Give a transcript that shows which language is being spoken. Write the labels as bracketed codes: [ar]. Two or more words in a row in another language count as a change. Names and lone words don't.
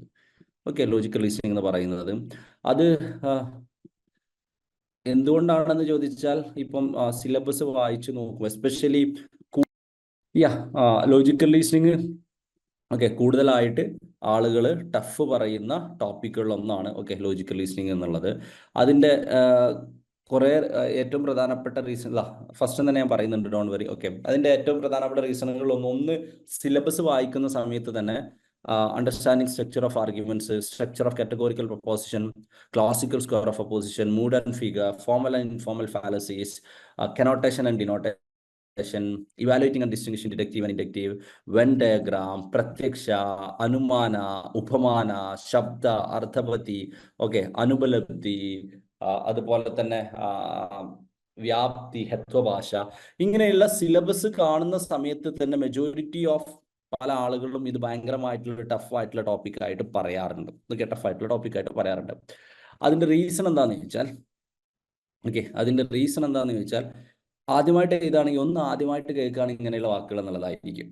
[en] okay, logical reasoning [ml] എന്ന് പറയുന്നത് അത് എന്തുകൊണ്ടാണെന്ന് ചോദിച്ചാൽ, ഇപ്പം സിലബസ് വായിച്ചു നോക്കും, [en] especially logical reasoning okay [ml] കൂടുതലായിട്ട് ആളുകൾ ടഫ് പറയുന്ന ടോപ്പിക്കുകളിൽ ഒന്നാണ്. [en] okay, logical reasoning [ml] എന്നുള്ളത്. അതിൻ്റെ കുറേ ഏറ്റവും പ്രധാനപ്പെട്ട [en] reason first [ml] തന്നെ ഞാൻ പറയുന്നുണ്ട്, [en] don't worry. [ml] ഓക്കെ, അതിൻ്റെ ഏറ്റവും പ്രധാനപ്പെട്ട റീസണുകളിലൊന്ന് സിലബസ് വായിക്കുന്ന സമയത്ത് തന്നെ [en] understanding structure of arguments, structure of categorical proposition, classical square of opposition, mood and figure, formal and informal fallacies, connotation and denotation, evaluating and distinguishing deductive and inductive, Venn diagram, [sa] प्रत्यक्ष, अनुमान, उपमान, शब्द, अर्थापत्ति, okay, अनुपलब्धि, [ml] അതുപോലെ തന്നെ വ്യാപ്തി, ഹത്വഭാഷ, ഇങ്ങനെയുള്ള സിലബസ് കാണുന്ന സമയത്ത് തന്നെ [en] majority of [ml] പല ആളുകളും ഇത് ഭയങ്കരമായിട്ടുള്ള ടഫായിട്ടുള്ള ടോപ്പിക്കായിട്ട് പറയാറുണ്ട്. ഓക്കെ, ടഫായിട്ടുള്ള ടോപ്പിക്കായിട്ട് പറയാറുണ്ട്. അതിൻ്റെ റീസൺ എന്താണെന്ന് ചോദിച്ചാൽ, ആദ്യമായിട്ട് ഇതാണെങ്കിൽ ആദ്യമായിട്ട് കേൾക്കുകയാണെങ്കിൽ ഇങ്ങനെയുള്ള വാക്കുകൾ എന്നുള്ളതായിരിക്കും.